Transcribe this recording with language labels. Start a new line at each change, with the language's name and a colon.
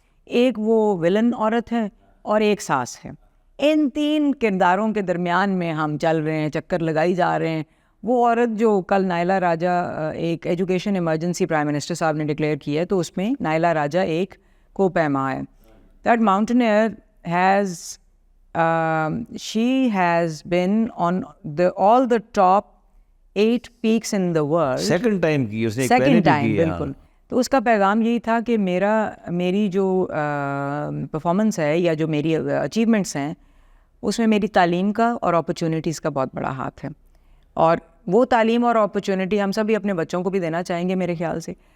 Urdu: ایک وہ ولن عورت ہے اور ایک ساس ہے. ان تین کرداروں کے درمیان میں ہم چل رہے ہیں, چکر لگائی جا رہے ہیں. وہ عورت جو کل نائلہ راجہ, ایک ایجوکیشن ایمرجنسی پرائم منسٹر صاحب نے ڈکلیئر کی ہے, تو اس میں نائلہ راجہ ایک کو پیما ہے.
English: That mountaineer has she has been on all the top 8 peaks in the world.
Urdu: Second time کی اس نے, ایک پہلے بھی کی ہے. بالکل. تو اس کا پیغام یہی تھا کہ میری جو پرفارمنس ہے یا جو میری اچیومنٹس ہیں اس میں میری تعلیم کا اور اپرچونیٹیز کا بہت بڑا ہاتھ ہے, اور وہ تعلیم اور اپرچونیٹی ہم سبھی اپنے بچوں کو بھی دینا چاہیں گے میرے خیال سے.